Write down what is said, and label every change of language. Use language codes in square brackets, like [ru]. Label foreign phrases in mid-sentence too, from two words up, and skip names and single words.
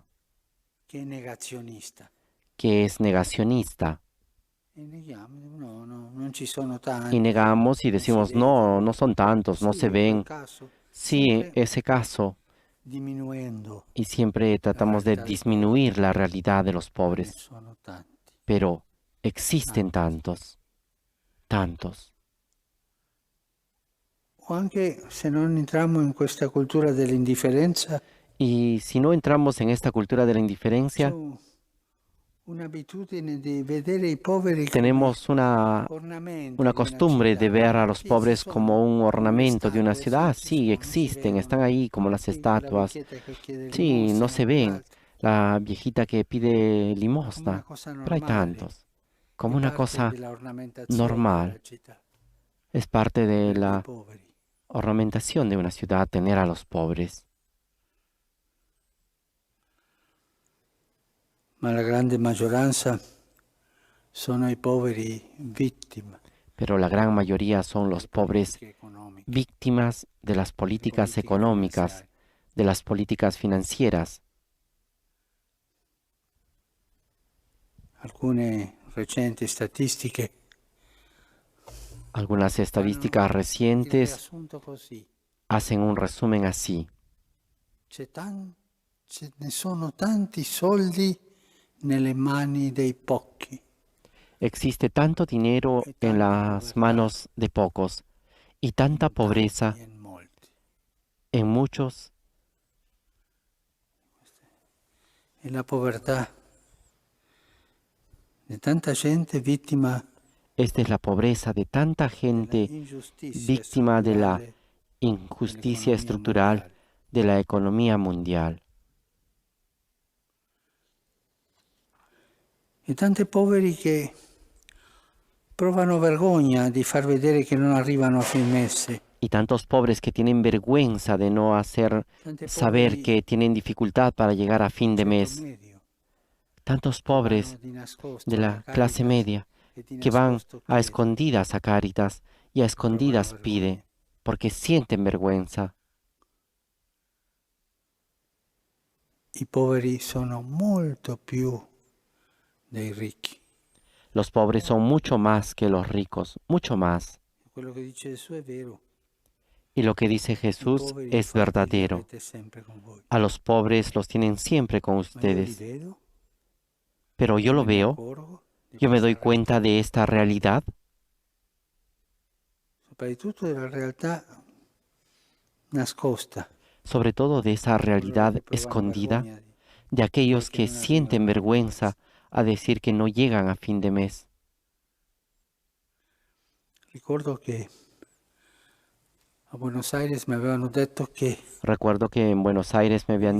[it] che è negazionista. [es] que es negacionista. [it] E neghiamo, no, non ci sono [es] Y [it] tanti. [es] negamos y decimos, no, no son tantos, no [it] Sì, se in quel [es] ven. [it] caso, [es] Sí, [it] sempre [es] ese caso. [it] diminuendo, [es] Y siempre tratamos de disminuir la realidad de los [it] ne [es] pobres. [it] sono tanti. [es] Pero existen tantos, tantos. [it] O anche se non entriamo in questa cultura dell'indifferenza, [es] Y si no entramos en esta cultura de la [it] c'è [es] indiferencia, [it] un'abitudine di vedere i poveri come [es] tenemos [it] ornamenti [es] una [it] di una [es] costumbre de [it] città. [es] ver a los [it] Sì, [es] pobres [it] ci [es] como [it] sono, [es] un [it] come le [es] ornamento de una [it] statue, [es] ciudad. Ah, [it] sì, ci [es] sí, [it] sono, non si [es] existen, están [it] vedono. [es] ahí como las [it] Sì, quella [es] estatuas. [it] vecchietta che chiede [es] Sí, no se limosna, ven. [it] quell'altro. [es] La viejita que pide [it] Come una [es] limosna. [it] cosa [es] Pero hay [it] normale, [es] tantos. Como [it] di [es] una [it] parte [es] cosa [it] della ornamentazione [es] normal. [it] della città, [es] Es parte de [it] avere dei [es] la [it] poveri. [es] ornamentación de una ciudad tener a los pobres. [it] Ma la grande maggioranza sono i poveri vittime [es] Pero la gran mayoría son los [it] delle [es] pobres [it] politiche economiche, [es] víctimas de las [it] delle [es] políticas [it] politiche [es] económicas, [it] finanziarie. [es] de las políticas financieras. [it] Alcune recenti statistiche [es] Algunas [it] fanno [es] estadísticas [it] il [es] recientes [it] riassunto così. [es] hacen un resumen así. [it] Ce ne sono tanti soldi nelle mani dei pochi. [es] Existe tanto dinero [it] E [es] en [it] tanta [es] las [it] povertà [es] manos de pocos y tanta [it] in [es] pobreza [it] tanti e in molti. [es] en muchos, [it] E la povertà di tanta gente vittima [es] esta es la pobreza de tanta gente [it] dell'ingiustizia [es] víctima de la [it] strutturale [es] injusticia [it] dell'economia [es] estructural [it] mondiale. [es] de la economía mundial. [it] E tanti poveri che provano vergogna di far vedere che non arrivano a fin mese. [es] Y tantos pobres que tienen vergüenza de no hacer [it] Tanti [es] saber [it] poveri [es] que tienen dificultad para llegar a fin de [it] ceto [es] mes. [it] medio [es] Tantos [it] che vanno [es] pobres [it] di nascosto [es] de [it] alla [es] la clase [it] Caritas [es] media [it] e di [es] que van [it] nascosto [es] a [it] chiedono. [es] escondidas a Cáritas y a escondidas [it] vergogna. [es] pide porque sienten vergüenza. [it] I poveri sono molto più dei ricchi. [es] Los pobres son mucho más que los ricos, mucho más. [it] Quello che dice Gesù è vero. [es] Y lo que dice [it] I [es] Jesús [it] poveri [es] es [it] infatti li [es] verdadero. [it] avete sempre con voi. [es] A los pobres los tienen siempre con [it] Ma io li [es] ustedes. [it] vedo, [es] Pero yo lo [it] me ne [es] veo, [it] accorgo di [es] yo me [it] questa [es] doy cuenta [it] realtà. [es] de esta realidad, [it] Soprattutto della realtà nascosta. [es] sobre todo de esa [it] Coloro [es] realidad [it] che provano [es] escondida [it] vergogna [es] de aquellos [it] che [es] que [it] non [es] sienten [it] arrivano a fin [es] vergüenza a decir que no llegan a fin de mes. [it] Ricordo che a Buenos Aires mi avevano detto che [es] Recuerdo que en Buenos Aires me habían